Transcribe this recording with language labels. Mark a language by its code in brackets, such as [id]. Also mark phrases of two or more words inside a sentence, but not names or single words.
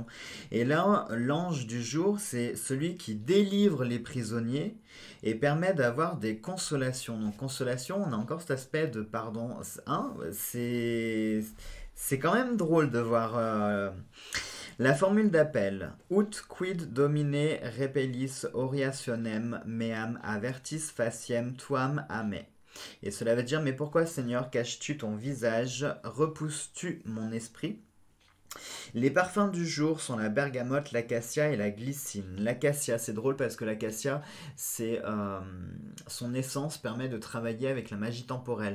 [fr] Et là, l'ange du jour, c'est celui qui délivre les prisonniers et permet d'avoir des consolations. Donc consolation, on a encore cet aspect de pardon. Hein, c'est quand même drôle de voir la formule d'appel. [la] Ut quid domine repellis oriationem meam avertis faciem tuam ame. [fr] Et cela veut dire, mais pourquoi Seigneur caches-tu ton visage, repousses-tu mon esprit? Les parfums du jour sont la bergamote, l'acacia et la glycine. L'acacia, c'est drôle parce que l'acacia, son essence permet de travailler avec la magie temporelle.